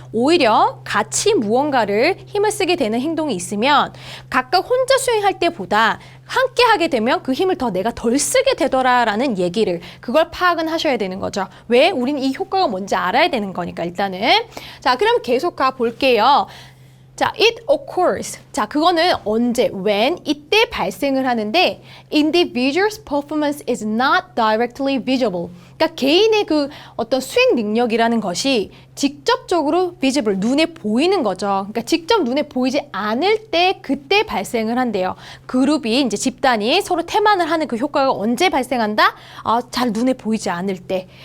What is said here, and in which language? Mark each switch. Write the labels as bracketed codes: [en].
[ko] 오히려 같이 무언가를 힘을 쓰게 되는 행동이 있으면 각각 혼자 수행할 때보다 함께 하게 되면 그 힘을 내가 덜 쓰게 되더라라는 얘기를 그걸 파악은 하셔야 되는 거죠. 왜? 우리는 이 효과가 뭔지 알아야 되는 거니까 일단은. 자, 그럼 계속 가볼게요. 자, [en] it occurs. [ko] 자, 그거는 언제, when, 이때 발생을 하는데 [en] individual's performance is not directly visible. [ko] 그러니까 개인의 그 어떤 수행 능력이라는 것이 직접적으로 visible, 눈에 보이는 거죠. 그러니까 직접 눈에 보이지 않을 때 그때 발생을 한대요. 그룹이 이제 집단이 서로 태만을 하는 그 효과가 언제 발생한다? 잘 눈에 보이지 않을 때.